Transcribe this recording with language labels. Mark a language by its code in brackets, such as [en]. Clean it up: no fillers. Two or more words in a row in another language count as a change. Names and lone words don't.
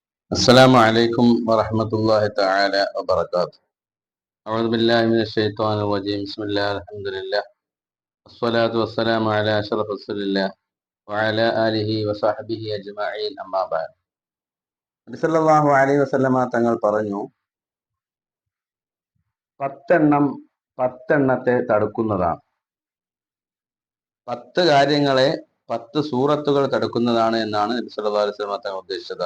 [ar] السلام عليكم ورحمة الله تعالى وبركاته. أعوذ بالله من الشيطان الرجيم. بسم الله الحمد لله والصلاة والسلام على أشرف رسول الله وعلى آله وصحبه أجمعين أما بعد. [ml] നബി [ar] صلى الله عليه وسلم [ml] തങ്ങൾ പറഞ്ഞു, 10 തടുക്കുന്നതാണ്. 10 കാര്യങ്ങളെ 10 സൂറത്തുകൾ തടുക്കുന്നതാണ് എന്നാണ് നബി [ar] صلى الله عليه وسلم [ml] തങ്ങൾ ഉദ്ദേശിച്ചത്.